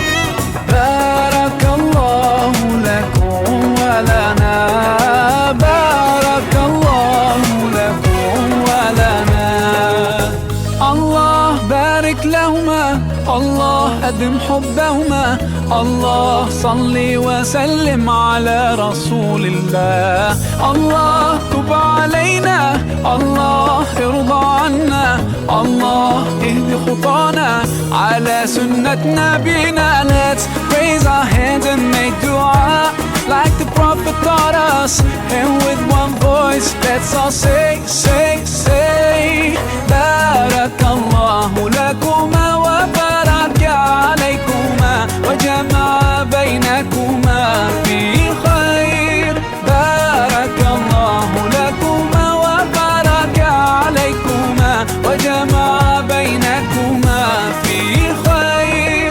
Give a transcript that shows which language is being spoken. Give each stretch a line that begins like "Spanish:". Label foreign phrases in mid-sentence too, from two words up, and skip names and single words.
Arabic: بارك الله لكم ولنا. بارك الله لكم ولنا. اللهم بارك لهما، اللهم أدم حبهما. الله صل وسلم على رسول الله. الله تب علينا، الله ارضى عنا، الله اهد خطانا على سنة نبينا.
English: Let's raise our hands and make dua like the Prophet taught us. And with one voice, let's all say, say, say.
Arabic: بارك الله لكما وبارك عليكما وجمع بينكما في خير. بارك الله لكما وبارك عليكما وجمع بينكما في خير.